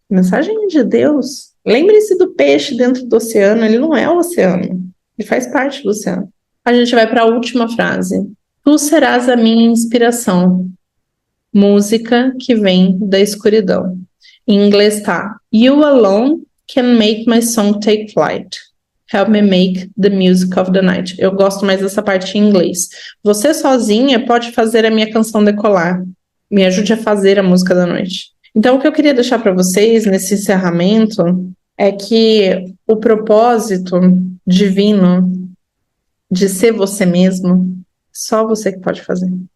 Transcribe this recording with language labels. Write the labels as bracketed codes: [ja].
[pt] A mensagem é de Deus. Lembre-se do peixe dentro do oceano, ele não é o oceano, ele faz parte do oceano. A gente vai para a última frase. Tu serás a minha inspiração, música que vem da escuridão. Em inglês tá: [en] You alone can make my song take flight. Help me make the music of the night. [pt] Eu gosto mais dessa parte em inglês. Você sozinha pode fazer a minha canção decolar. Me ajude a fazer a música da noite. Então, o que eu queria deixar para vocês nesse encerramento é que o propósito divino de ser você mesmo, só você que pode fazer.